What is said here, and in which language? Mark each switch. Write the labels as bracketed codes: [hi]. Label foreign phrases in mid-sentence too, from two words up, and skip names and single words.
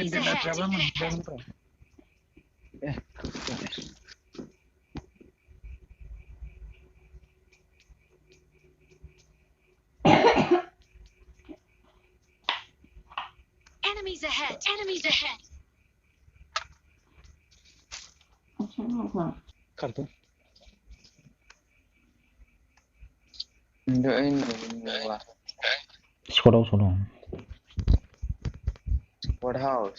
[en] Enemies [brx] डिनार [en] ahead. [brx] जाबा मोनजागोन र' [en] Enemies ahead. Enemies ahead. [brx] खारदों [id] Nggak ini wah. [brx] स्कटआव दं [en] What house?